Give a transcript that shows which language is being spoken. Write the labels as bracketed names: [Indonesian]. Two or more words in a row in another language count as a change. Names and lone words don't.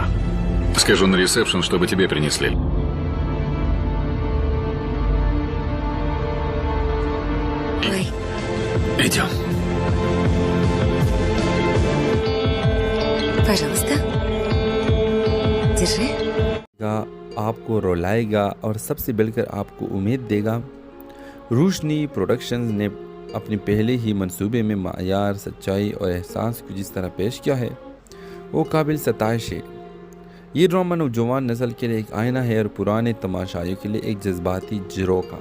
[Russian] Скажу на ресепшн, чтобы тебе принесли. Ой, Идем. пожалуйста. Держи. [Urdu] آپ کو رلائے گا اور سب سے بڑھ کر آپ کو امید دے گا. روشنی پروڈکشنز نے اپنے پہلے ہی منصوبے میں معیار، سچائی اور احساس کو جس طرح پیش کیا ہے وہ قابل ستائش ہے. یہ ڈرامہ نوجوان نسل کے لیے ایک آئینہ ہے اور پرانے تماشائیوں کے لیے ایک جذباتی جھروکا.